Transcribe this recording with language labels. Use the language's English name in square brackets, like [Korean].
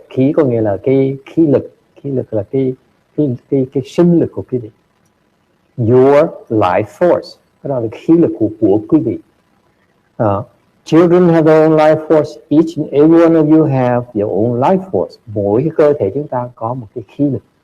[Vietnamese] Khí có nghĩa là cái khí lực. Khí lực là cái sinh lực của quý vị. [English] Your life force. [Vietnamese] Cái đó là khí lực của quý vị. [English] Children have their own life force. Each and every one of you have your own life force. [Vietnamese] Mỗi cái cơ thể chúng ta có một cái khí lực.